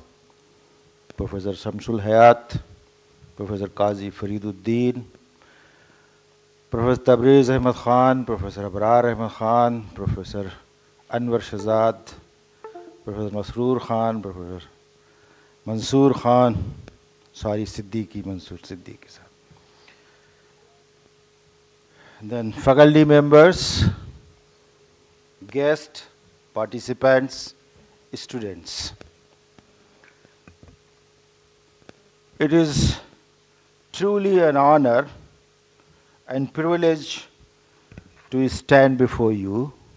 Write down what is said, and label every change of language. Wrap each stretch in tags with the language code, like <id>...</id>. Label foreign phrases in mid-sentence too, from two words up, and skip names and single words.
<en>Professor Shamsul Hayat, Professor Qazi Fariduddin, Professor Tabriz Ahmed Khan, Professor Abrar Ahmed Khan, Professor Anwar Shahzad, Professor Masroor Khan, Professor Mansoor Khan, sorry, Siddiqui, Mansoor Siddiqui sir. Then faculty members, guests, participants, students. It is truly an honor and privilege to stand before you</en>